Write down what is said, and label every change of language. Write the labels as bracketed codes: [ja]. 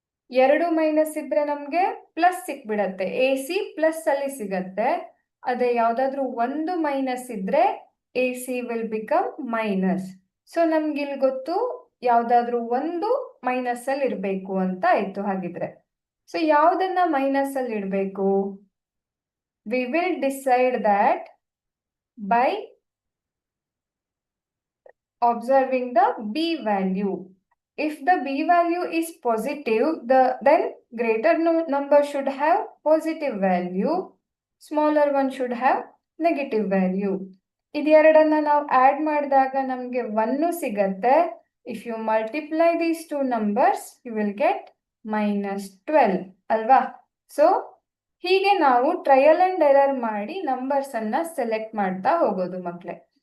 [kn] 2 minus ಇದ್ರೆ ನಮ್ಗೆ plus ಸಿಕ್ಬಿಡತ್ತೆ, AC plus ಅಲ್ಲಿ ಸಿಗತ್ತೆ. ಅದೇ ಯಾವ್ದಾದ್ರು 1 ಮೈನಸ್ ಇದ್ರೆ AC [en] Will become minus. [kn] So ನಮ್ಗೆ ಇಲ್ಲಿ ಗೊತ್ತು ಯಾವ್ದಾದ್ರು 1 ಮೈನಸ್ ಅಲ್ಲಿ ಇರ್ಬೇಕು ಅಂತ ಆಯ್ತು. ಹಾಗಿದ್ರೆ ಸೊ ಯಾವ್ದನ್ನ ಮೈನಸ್ ಅಲ್ಲಿ ಇಡ್ಬೇಕು? [en] We will decide that by observing the B value. If the B value is positive, then greater number should have positive value, smaller one should have negative value. [kn] ಇದೆರಡನ್ನ ನಾವು add ಮಾಡಿದಾಗ ನಮಗೆ 1 ಸಿಗತ್ತೆ. [en] If you multiply these two numbers, you will get -12 [kn] ಅಲ್ವಾ. So ಹೀಗೆ ನಾವು trial and error ಮಾಡಿ numbers ಅನ್ನ select ಮಾಡ್ತಾ ಹೋಗೋದು ಮಕ್ಕಳೇ.